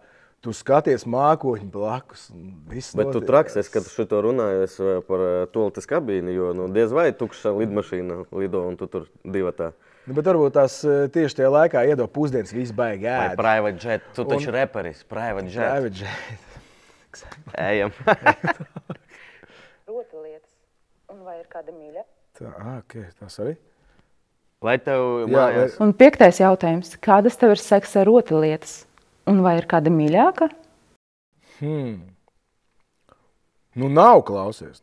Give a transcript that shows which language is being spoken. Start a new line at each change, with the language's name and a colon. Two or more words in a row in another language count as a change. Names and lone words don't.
Latvian: Tu skaties mākoņi blakus un viss Bet tu traks, kad tu šito runāju par toaletes kabīni, jo diez vai tukša lidmašīna lido un tu tur divatā. Bet varbūt tās tieši tajā laikā iedod pusdienas, viss baigi ēd. Vai
English: private jet,
Latvian: tu taču reperis,
English: private jet. Private jet.
Latvian: Ejam. Rotaļlietas. Un vai ir kāda mīļa? Tas arī. Vai tev mājās? Un 5. jautājums. Kādas tev ir seksa rotaļlietas? Un vai ir kāda mīļāka? Nav, klausies.